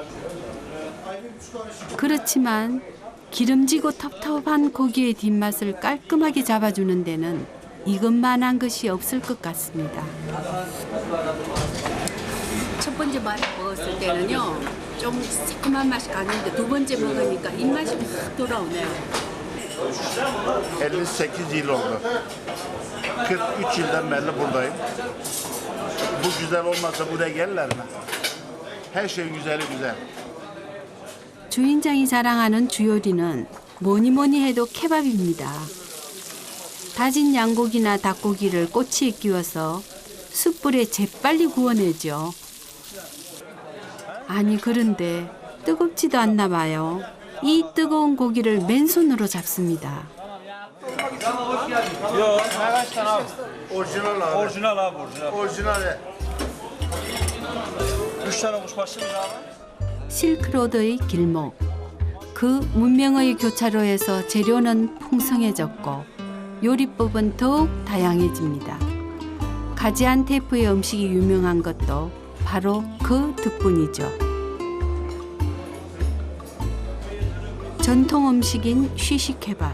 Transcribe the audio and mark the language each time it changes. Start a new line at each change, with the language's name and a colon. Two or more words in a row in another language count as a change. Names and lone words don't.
Korean: 그렇지만 기름지고 텁텁한 고기의 뒷맛을 깔끔하게 잡아주는 데는 이것만한 것이 없을 것 같습니다. 첫 번째 먹었을 때는요, 좀 새콤한 맛이 강했는데 두 번째 먹으니까 입맛이 확 돌아오네요.
Turkish: 58 yıl oldu. 43 yıldan beri buradayım. Bu güzel olmasa buraya gelirler mi? Her şeyin güzeli güzel.
Korean: 주인장이 자랑하는 주요리는 뭐니 해도 케밥입니다. 다진 양고기나 닭고기를 꼬치에 끼워서 숯불에 재빨리 구워내죠. 아니 그런데 뜨겁지도 않나 봐요. 이 뜨거운 고기를 맨손으로 잡습니다.
Turkish: Orijinal abi. Orijinal abi, orijinal. Orijinal. 3 tane kuşbaşımız abi.
Korean: 실크로드의 길목. 그 문명의 교차로에서 재료는 풍성해졌고 요리법은 더욱 다양해집니다. 가지안테프의 음식이 유명한 것도 바로 그 덕분이죠. 전통 음식인 쉬시케밥.